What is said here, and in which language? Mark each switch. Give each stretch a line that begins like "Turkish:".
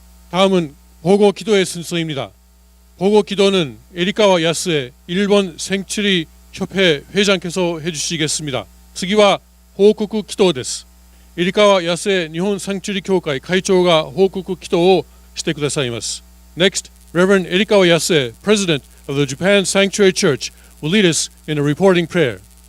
Korean: 다음은 보고 기도의 순서입니다. 보고 기도는 에리카와 야스의 일본 생츄리 협회 회장께서 해주시겠습니다.
Japanese: 次は報告祈祷です。エリカワヤスエ日本サンチュリ協会会長が報告祈祷をしてくださいます。
English: Next, Reverend Erikawa Yasue, President of the Japan Sanctuary Church, will lead us in a reporting prayer.